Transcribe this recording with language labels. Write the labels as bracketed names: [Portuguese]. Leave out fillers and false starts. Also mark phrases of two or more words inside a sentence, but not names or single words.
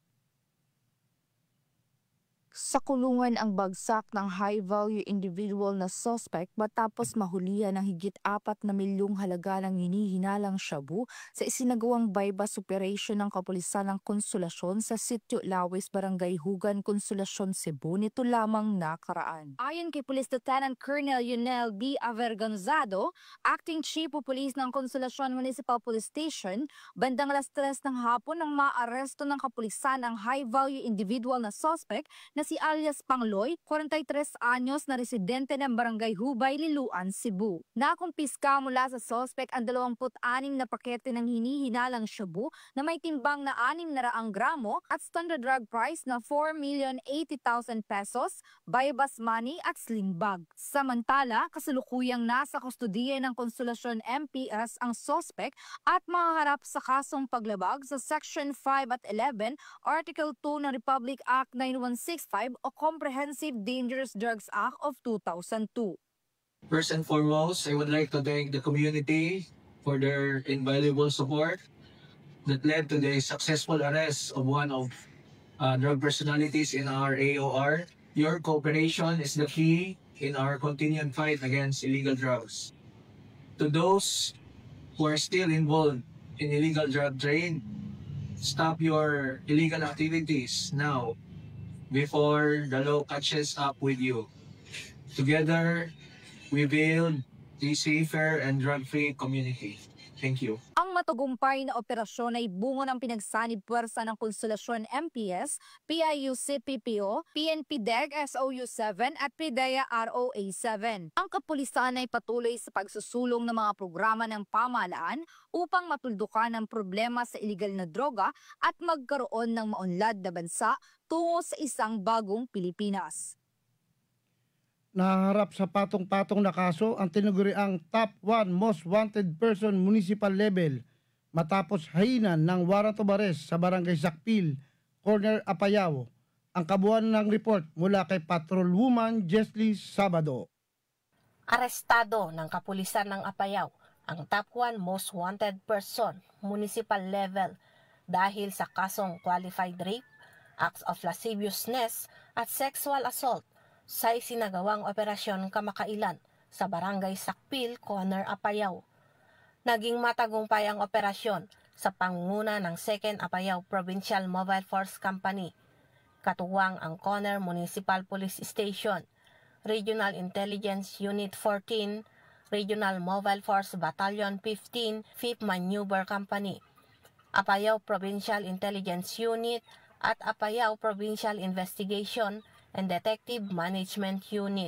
[Filipino] Sa kulungan ang bagsak ng [English] high-value individual [Filipino] na suspect matapos mahulihan ng higit 4 na milyong halaga ng hinihinalang shabu sa isinagawang [English] bypass operation [Filipino] ng kapulisan ng Konsolasyon sa Sitio Lawis, Barangay Hugan, Konsolasyon, Cebu nito lamang nakaraan. Ayon kay Police Lieutenant Colonel Yunel B. Avergonzado, [English] Acting Chief of Police [Filipino] ng Konsolasyon Municipal Police Station, bandang alas 3 ng hapon nang maaresto ng kapulisan ang [English] high-value individual [Filipino] na suspect na si alias Pangloy, 43 anyos na residente ng Barangay Hubay, Liloan, Cebu. Nakumpiska mula sa suspect ang 26 na pakete ng hinihinalang shabu na may timbang na 600 gramo at [English] standard drug price [Filipino] na 4,080,000 pesos, [English] bypass money [Filipino] at [English] sling bag. [Filipino] Samantala, kasalukuyang nasa kustudiya ng Konsolasyon MPS ang suspect at mahaharap sa kasong paglabag sa Section 5 at 11, Article 2 ng Republic Act 9165 o Comprehensive Dangerous Drugs Act of 2002. [English] First and foremost, I would like to thank the community for their invaluable support that led to the successful arrest of one of drug personalities in our AOR. Your cooperation is the key in our continued fight against illegal drugs. To those who are still involved in illegal drug trade, stop your illegal activities now before the law catches up with you. Together, we build a safer and drug-free community. Thank you. [Filipino] Ang matagumpay na operasyon ay bungo ng pinagsanib puwersa ng Konsolasyon MPS, PIUC-PPO, PNP-DEG SOU-7 at PIDEA ROA-7. Ang kapulisan ay patuloy sa pagsusulong ng mga programa ng pamahalaan upang matuldukan ang problema sa iligal na droga at magkaroon ng maunlad na bansa tungo sa isang bagong Pilipinas. Naharap sa patong-patong na kaso ang tinaguriang [English] top 1 most wanted person municipal level [Filipino] matapos hainan ng [English] warrant of arrest [Filipino] sa Barangay Sakpil, Corner Apayao. Ang kabuuan ng report mula kay Patrolwoman Jesly Sabado. Arestado ng kapulisan ng Apayao ang [English] top 1 most wanted person, municipal level, [Filipino] dahil sa kasong [English] qualified rape, acts of lasciviousness [Filipino] at [English] sexual assault [Filipino] sa isinagawang operasyon kamakailan sa Barangay Sakpil, Conner, Apayao. Naging matagumpay ang operasyon sa pangunguna ng 2nd Apayao Provincial Mobile Force Company, katuwang ang Conner Municipal Police Station, Regional Intelligence Unit 14, Regional Mobile Force Battalion 15, 5th Maneuver Company, Apayao Provincial Intelligence Unit at Apayao Provincial Investigation and Detective Management Unit.